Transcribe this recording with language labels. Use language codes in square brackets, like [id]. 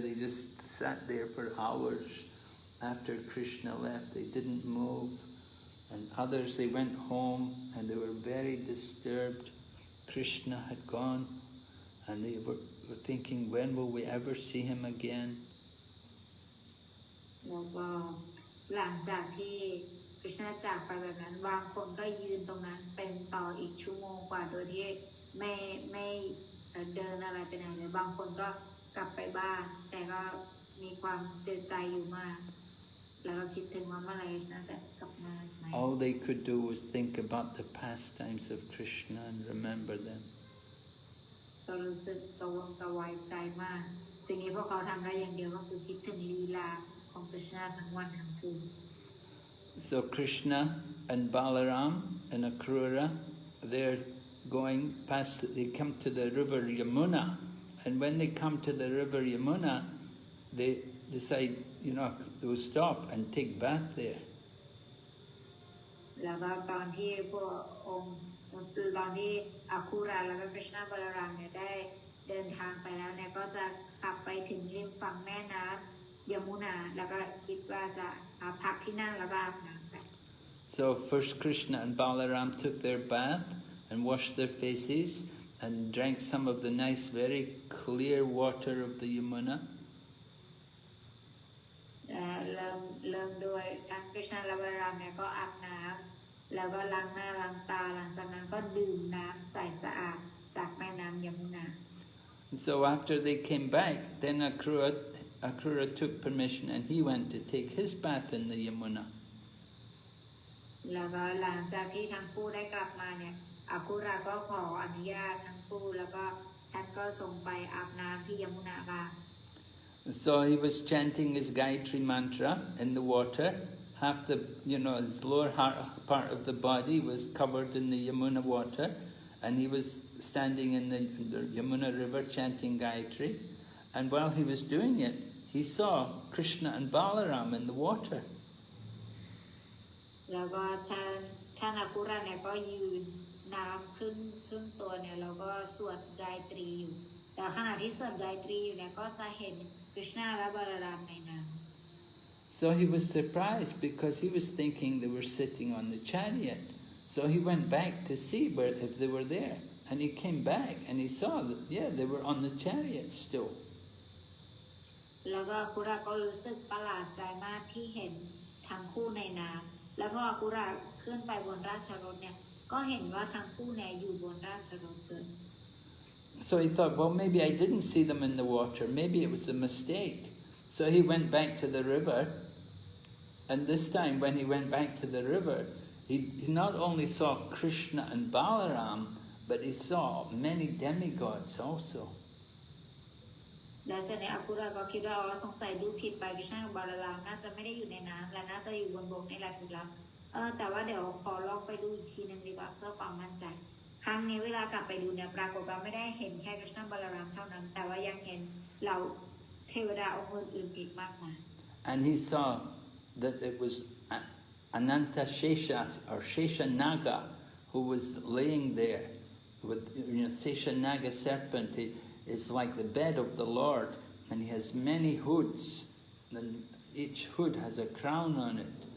[en] They just sat there for hours after Krishna left. They didn't move. And others, they went home and they were very disturbed. Krishna had gone, and they were thinking, when will we ever see him again? [th] แล้วก็หลังจากที่คริชนาจากไปแบบนั้นบางคนก็ยืนตรงนั้นเป็นต่ออีกชั่วโมงกว่าโดยที่ไม่เดินอะไรไปไหนเลยบางคนก็กลับไปบ้านแต่ก็มีความเสียใจอยู่มากแล้วก็คิดถึงว่าเมื่อไหร่คริชนาจะกลับมาไหม [en] All they could do was think about the pastimes of Krishna and remember them. [th] ก็รู้สึกกระวนกระวายใจมากสิ่งที่พวกเขาทำได้อย่างเดียวก็คือคิดถึงลีลาของคริชนาทั้งวันทั้งคืน [en] So Krishna and Balaram and Akrūra, they're going past, they come to the river Yamunā, and when they come to the river Yamunā, they decide, they will stop and take bath there. [th] แล้วก็ตอนที่พวกองค์ตอนที่อาคูราแล้วก็คริชนาบาลารามเนี่ยได้เดินทางไปแล้วเนี่ยก็จะขับไปถึงริมฝั่งแม่น้ำยมุนาแล้วก็คิดว่าจะพักที่นั่นแล้วก็อาบน้ำไป [en] So first Krishna and Balaram took their bath and washed their faces and drank some of the nice, very clear water of the Yamunā. [th] เริ่มโดยทั้งคริชนาและบาลารามเนี่ยก็อาบน้ำแล้วก็ล้างหน้าล้างตาหลังจากนั้นก็ดื่มน้ำใสสะอาดจากแม่น้ำยมุนา [en] So after they came back, then Akrūra took permission and he went to take his bath in the Yamunā. [th] แล้วก็หลังจากที่ทั้งคู่ได้กลับมาเนี่ยอาคูราก็ขออนุญาตทั้งคู่แล้วก็ท่านก็ส่งไปอาบน้ำที่ยมุนาบ้าง [en] So he was chanting his Gayatri mantra in the water. Half the, his lower part of the body was covered in the Yamunā water, and he was standing in the Yamunā river chanting Gayatri. And while he was doing it, he saw Krishna and Balaram in the water. [th] แล้วก็ท่านอาคูราเนี่ยก็ยืนน้ำครึ่งตัวเนี่ยแล้วก็สวดไกตรีอยู่แต่ขณะที่สวดไกตรีอยู่เนี่ยก็จะเห็นคริชนาและบาลารามในน้ำ [en] So he was surprised because he was thinking they were sitting on the chariot. So he went back to see if they were there. And he came back and he saw that, they were on the chariot still. [th] แล้วก็อาคูราก็รู้สึกประหลาดใจมากที่เห็นทั้งคู่ในน้ำแล้วพออาคูราขึ้นไปบนราชรถเนี่ยก็เห็นว่าทั้งคู่เนี่ยอยู่บนราชรถเลย [en] So he thought, well, maybe I didn't see them in the water. Maybe it was a mistake. So he went back to the river. And this time when he went back to the river, he not only saw Krishna and Balaram, but he saw many demigods also. [th] แล้วเสร็จเนี่ยอาคูราก็คิดว่าสงสัยดูผิดไปคริชนากับบาลารามน่าจะไม่ได้อยู่ในน้ำและน่าจะอยู่บนบกนี่แหละถูกแล้วแต่ว่าเดี๋ยวขอลองไปดูอีกทีนึงดีกว่าเพื่อความมั่นใจครั้งนี้เวลากลับไปดูเนี่ยปรากฏว่าไม่ได้เห็นแค่คริชนาบาลารามเท่านั้นแต่ว่ายังเห็นเหล่าเทวดาองค์อื่นๆอีกมากมาย [en] And he saw that it was Ananta Shesha or Sheshanaga who was laying there with Sheshanaga serpent. It's like the bed of the Lord, and he has many hoods, and each hood has a crown on it.